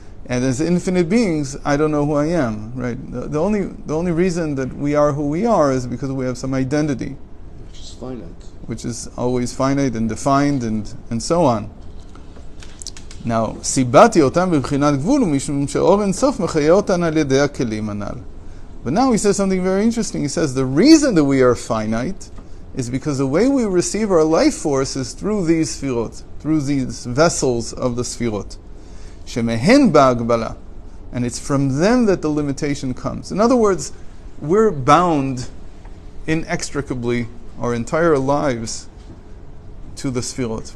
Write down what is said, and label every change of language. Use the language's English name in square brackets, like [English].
[English] And as infinite beings, I don't know who I am, right? The only reason that we are who we are is because we have some identity. Which is finite. Which is always finite and defined and so on. [Hebrew] Now, סיבתי אותם בבחינת גבול ומשום שאור אינסוף מחיה אותן על ידי הכלים הנ"ל. [English] But now he says something very interesting. He says the reason that we are finite is because the way we receive our life force is through these Sefirot, through these vessels of the Sefirot. [Hebrew] שמהן בהגבלה. [English] And it's from them that the limitation comes. In other words, we're bound inextricably our entire lives to the Sefirot.